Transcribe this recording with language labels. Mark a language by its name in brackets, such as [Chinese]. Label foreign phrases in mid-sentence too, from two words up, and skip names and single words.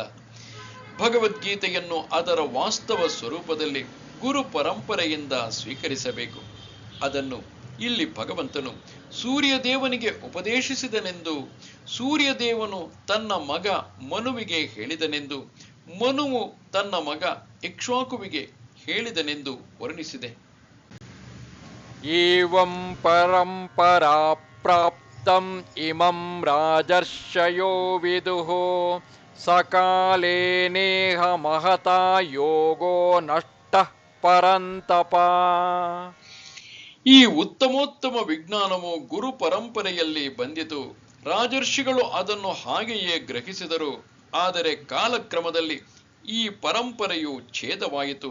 [Kannada] ಭಗವದ್ಗೀತೆಯನ್ನು ಅದರ ವಾಸ್ತವ ಸ್ವರೂಪದಲ್ಲಿ ಗುರು ಪರಂಪರೆಯಿಂದ ಸ್ವೀಕರಿಸಬೇಕು. ಅದನ್ನು ಇಲ್ಲಿ ಭಗವಂತನು ಸೂರ್ಯದೇವನಿಗೆ ಉಪದೇಶಿಸಿದನೆಂದು, ಸೂರ್ಯದೇವನು ತನ್ನ ಮಗ ಮನುವಿಗೆ ಹೇಳಿದನೆಂದು, ಮನುವು ತನ್ನ ಮಗ ಇಕ್ಷ್ವಾಕುವಿಗೆ ಹೇಳಿದನೆಂದು ವರ್ಣಿಸಿದೆ. [Sanskrit] ಏವಂ ಪರಂಪರಾ ಪ್ರಾಪ್ತಂ ಇಮಂ ರಾಜರ್ಷಯೋ ವಿದುಃ ಸಕಾಲೇ ನೇಹ ಮಹತಾ ಯೋಗೋ ನಷ್ಟಃ ಪರಂತಪ. [Kannada] ಈ ಉತ್ತಮೋತ್ತಮ ವಿಜ್ಞಾನವು ಗುರು ಪರಂಪರೆಯಲ್ಲಿ ಬಂದಿತು. ರಾಜರ್ಷಿಗಳು ಅದನ್ನು ಹಾಗೆಯೇ ಗ್ರಹಿಸಿದರು. ಆದರೆ ಕಾಲಕ್ರಮದಲ್ಲಿ ಈ ಪರಂಪರೆಯು ಛೇದವಾಯಿತು.